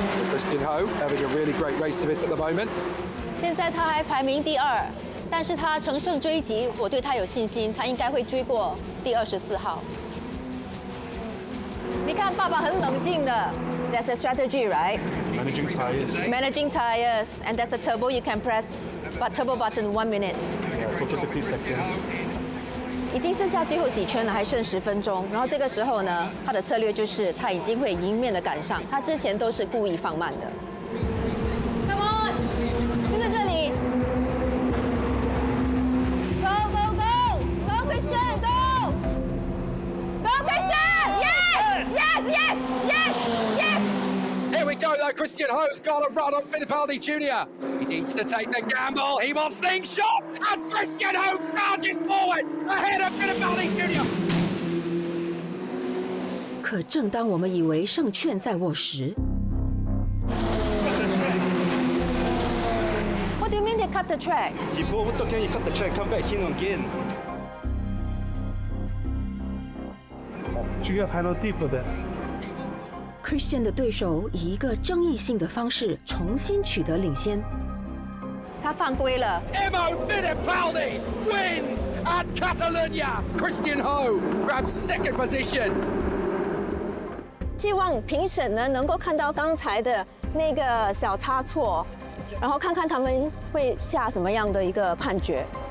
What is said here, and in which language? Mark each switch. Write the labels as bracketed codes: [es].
[en] Christian Ho having a really great race of it at the moment. [zh] 现在他还排名第2，但是他乘胜追击，我对他有信心，他应该会追过第24号。你看，爸爸很冷静的。 [en] That's a strategy, right? Managing tires. Managing tires, and that's a turbo you can press, but turbo button 1 minute. Yeah, focus a few seconds. [zh] 已经剩下最后几圈了，还剩10分钟。然后这个时候呢，他的策略就是他已经会迎面的赶上，他之前都是故意放慢的。 [en] Come on， [zh] 就在这里。 [en] Go go go go Christian go go Christian yes yes yes yes yes。 Here we go though, Christian Ho's got a run on Fittipaldi Jr. He needs to take the gamble, he wants slingshot, and Christian Ho charges forward ahead of Fittipaldi Jr. [zh] 可正当我们以为胜券在握时， [en] What do you mean they cut the track? You go over top, can you cut the track, come back in again. You got penalty for that. [zh] Christian 的对手以一个争议性的方式重新取得领先。他犯规了。 [en] Emo Fittipaldi wins at Catalunya. Christian Ho grabs second position. [zh] 希望评审呢能够看到刚才的那个小差错，然后看看他们会下什么样的一个判决。